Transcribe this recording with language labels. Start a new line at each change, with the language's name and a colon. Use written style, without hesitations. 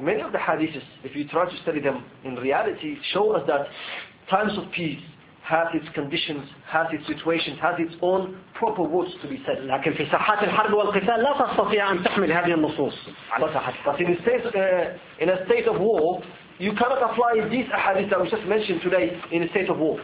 English: Many of the hadiths, if you try to study them in reality, show us that times of peace has its conditions, has its situations, has its own proper words to be said.
Arabic: لكن في ساحات الحرب والقتال لا تستطيع أن تحمل هذه النصوص على ساحات.
English: But in a state of war, you cannot apply these ahadith that we just mentioned today in a state of war.